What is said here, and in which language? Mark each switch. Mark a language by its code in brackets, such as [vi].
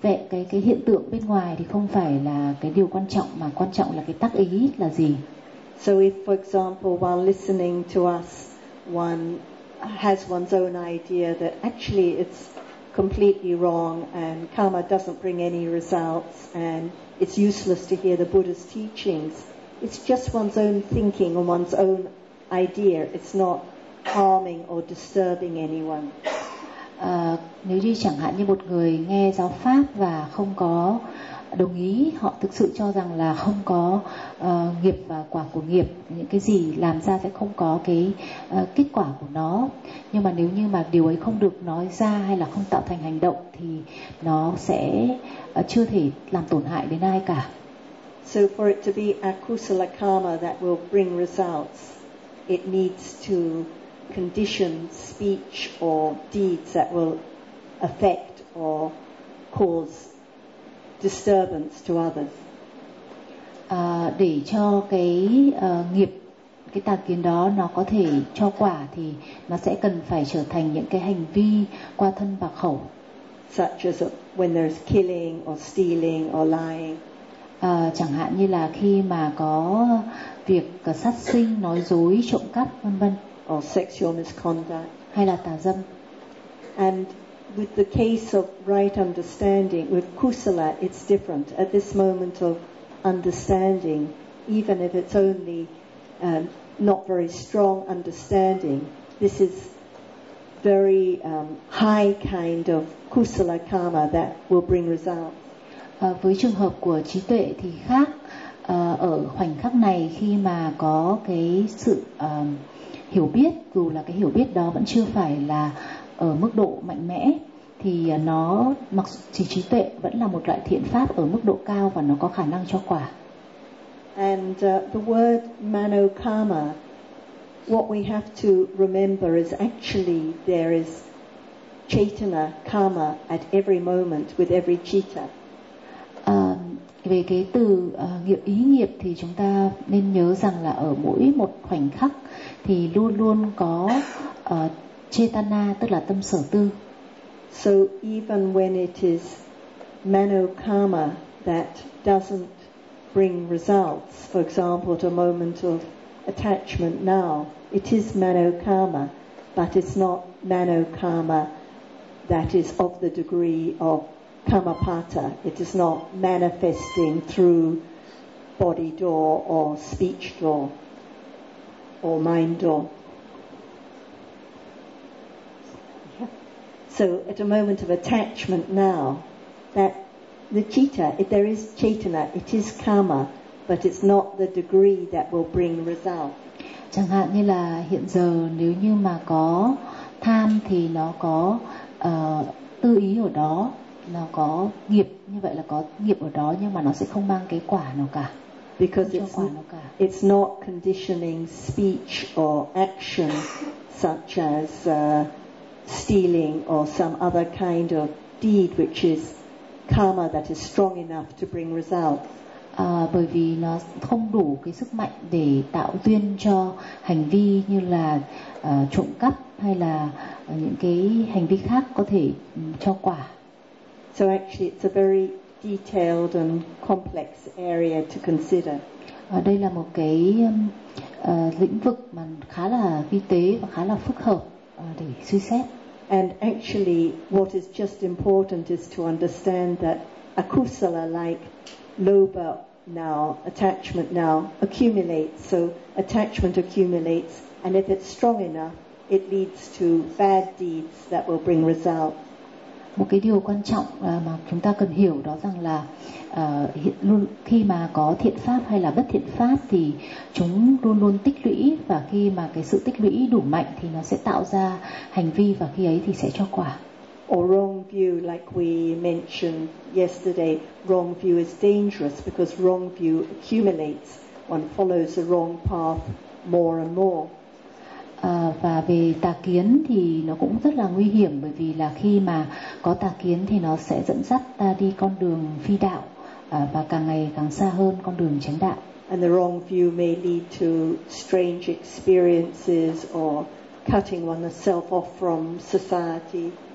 [vi] Cái hiện tượng bên ngoài thì không phải là cái điều quan trọng, mà quan trọng là cái tác ý là gì. [en] So if, for example, while listening to us, one has one's own idea that actually it's completely wrong and karma doesn't bring any results and it's useless to hear the Buddha's teachings, it's just one's own thinking and one's own idea. It's not harming or disturbing anyone. [vi] Nếu như chẳng hạn như một người nghe giáo pháp và không có đồng ý, họ thực sự cho rằng là không có nghiệp và quả của nghiệp, những cái gì làm ra sẽ không có cái kết quả của nó. Nhưng mà nếu như mà điều ấy không được nói ra hay là không tạo thành hành động thì nó sẽ chưa thể làm tổn hại đến ai cả. [en] So for it to be akusala karma that will bring results, it needs to condition speech or deeds that will affect or cause disturbance to others. [vi] Để cho cái nghiệp, cái tà kiến đó nó có thể cho quả thì nó sẽ cần phải trở thành những cái hành vi qua thân và khẩu. [en] Such as when there's killing or stealing or lying. [vi] Chẳng hạn như là khi mà có việc sát sinh, nói dối, trộm cắp, vân vân. [en] Or sexual misconduct. [vi] Hay là tà dâm. [en] And with the case of right understanding, with kusala, it's different. At this moment of understanding, even if it's only not very strong understanding, this is very high kind of kusala karma that will bring results. [vi] Với trường hợp của trí tuệ thì khác. Ở khoảnh khắc này, khi mà có cái sự hiểu biết, dù là cái hiểu biết đó vẫn chưa phải là ở mức độ mạnh mẽ, thì nó mặc chỉ trí tuệ vẫn là một loại thiện pháp ở mức độ cao và nó có khả năng cho quả. [en] And the word manokarma, what we have to remember is actually there is chaitana karma at every moment with every citta. [vi] Về cái từ nghiệp ý nghiệp thì chúng ta nên nhớ rằng là ở mỗi một khoảnh khắc thì luôn luôn có chetana, tức là tâm sở tư. [en] So even when it is manokarma that doesn't bring results, for example at a moment of attachment now, it is manokarma, but it's not manokarma that is of the degree of Kamapata. It is not manifesting through body door or speech door or mind door. So at a moment of attachment now, that the citta, if there is chetana, it is karma, but it's not the degree that will bring result. [vi] Chẳng hạn như là hiện giờ nếu như mà có tham thì nó có tư ý ở đó. Nó có nghiệp, như vậy là có nghiệp ở đó, nhưng mà nó sẽ không mang cái quả nào cả. [en] Because it's not conditioning speech or action such as stealing or some other kind of deed which is karma that is strong enough to bring results. [vi] Bởi vì nó không đủ cái sức mạnh để tạo duyên cho hành vi như là trộm cắp hay là những cái hành vi khác có thể cho quả. [en] So actually it's a very detailed and complex area to consider. [vi] Đây là một cái lĩnh vực mà khá là vi tế và khá là phức hợp để suy xét. [en] And actually, what is just important is to understand that akusala, like lobha now, attachment now, accumulates. So attachment accumulates, and if it's strong enough, it leads to bad deeds that will bring result. [vi] Một cái điều quan trọng mà chúng ta cần hiểu đó rằng là luôn khi mà có thiện pháp hay là bất thiện pháp thì chúng luôn luôn tích lũy, và khi mà cái sự tích lũy đủ mạnh thì nó sẽ tạo ra hành vi, và khi ấy thì sẽ cho quả. [en] Or wrong view, like we mentioned yesterday, wrong view is dangerous because wrong view accumulates. One follows the wrong path more and more. [vi] Và về tà kiến thì nó cũng rất là nguy hiểm, bởi vì là khi mà có tà kiến thì nó sẽ dẫn dắt ta đi con đường phi đạo, và càng ngày càng xa hơn con đường chánh đạo. [en] And the wrong view may lead to strange experiences or cutting oneself off from society.